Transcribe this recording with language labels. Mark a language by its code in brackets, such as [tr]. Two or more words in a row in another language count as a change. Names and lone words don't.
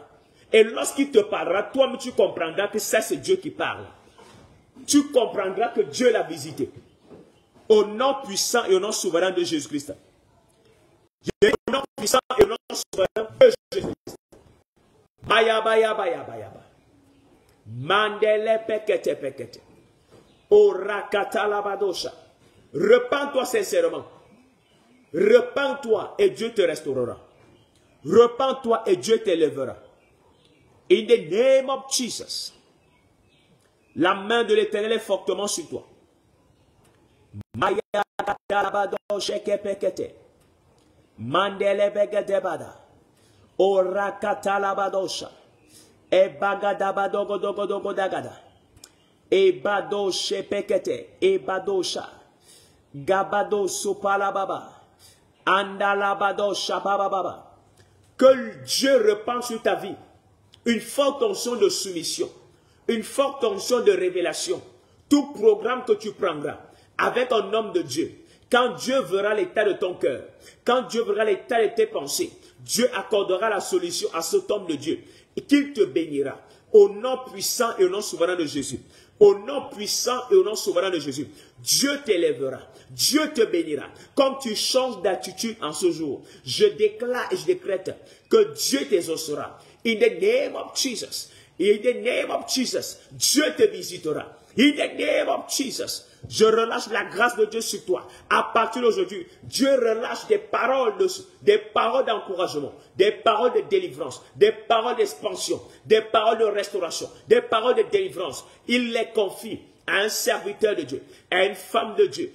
[fr] Et lorsqu'il te parlera, toi-même tu comprendras que ça c'est Dieu qui parle. Tu comprendras que Dieu l'a visité. Au nom puissant et au nom souverain de Jésus-Christ. Au nom puissant et au nom souverain de Jésus-Christ. Baya. Mandele pekete. Orakata labadosha. Repends-toi sincèrement. Repends-toi et Dieu te restaurera. Repends-toi et Dieu t'élèvera. [en] In the name of Jesus. [fr] La main de l'Éternel est fortement sur toi. Maya labadosha kepekete. Mandele begedebada. Orakata labadosha. Ebagadabadogodogodagada. Ebadoshe pekete. Ebadosha. Gabado sopalababa. Andalabadosha bababa. Que Dieu repente sur ta vie une forte onction de soumission, une forte onction de révélation. Tout programme que tu prendras avec un homme de Dieu, quand Dieu verra l'état de ton cœur, quand Dieu verra l'état de tes pensées, Dieu accordera la solution à cet homme de Dieu et qu'il te bénira. Au nom puissant et au nom souverain de Jésus. Au nom puissant et au nom souverain de Jésus. Dieu t'élèvera. Dieu te bénira. Comme tu changes d'attitude en ce jour, je déclare et je décrète que Dieu t'exaucera. [en] In the name of Jesus. In the name of Jesus. [fr] Dieu te visitera. [en] In the name of Jesus. [fr] Je relâche la grâce de Dieu sur toi. À partir d'aujourd'hui, Dieu relâche des paroles d'encouragement, des paroles de délivrance, des paroles d'expansion, des paroles de restauration, des paroles de délivrance. Il les confie à un serviteur de Dieu, à une femme de Dieu.